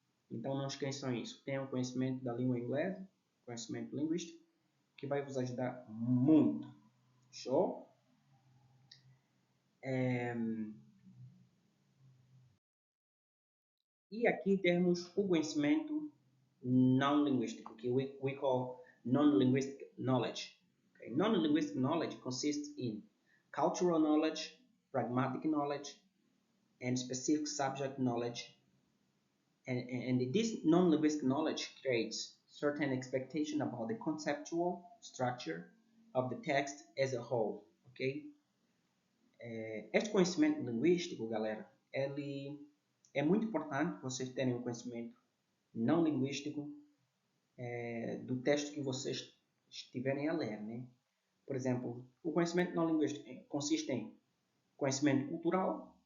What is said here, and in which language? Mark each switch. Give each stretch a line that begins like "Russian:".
Portuguese: Então não esqueçam isso, tenham conhecimento da língua inglesa, conhecimento linguístico, que vai vos ajudar muito. Show? E aqui temos o conhecimento não linguístico, que
English: we call non-linguistic knowledge. Okay? Non-linguistic knowledge consists in cultural knowledge, pragmatic knowledge, and specific subject knowledge. And this non-linguistic knowledge creates certain expectation about the conceptual structure of the text as a whole. Okay?
Portuguese: Este conhecimento linguístico, galera, ele é muito importante vocês terem um conhecimento não linguístico do texto que vocês estiverem a ler, né? Por exemplo, o conhecimento não linguístico consiste em conhecimento cultural.